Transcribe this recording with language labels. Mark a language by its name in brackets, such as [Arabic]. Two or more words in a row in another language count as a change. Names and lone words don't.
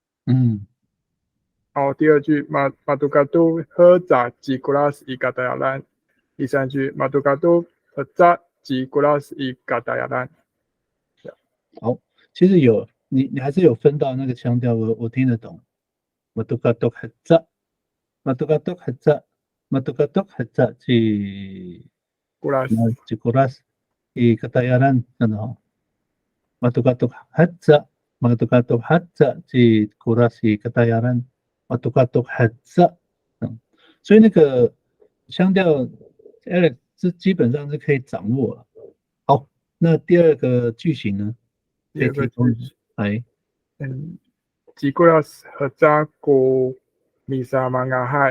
[Chinese] 好，第二句 [Amis] 马杜嘎多和扎吉古拉斯伊嘎达亚兰， [Chinese] 第三句 [Amis] 马杜嘎多和扎吉古拉斯伊嘎达亚兰。 [Chinese] 好，其实有你还是有分到那个腔调，我听得懂。 [Amis] 马杜嘎多和扎，马杜嘎多和扎。Matukatok haja ci kuras i katayaran ano matukatok haja ci kuras i katayaran matukatok haja， [Chinese] 所以那个腔调 Alex 是基本上是可以掌握了。好，那第二个句型呢？第二个句型， [Amis] 吉古拉斯和扎古米萨曼嘎海。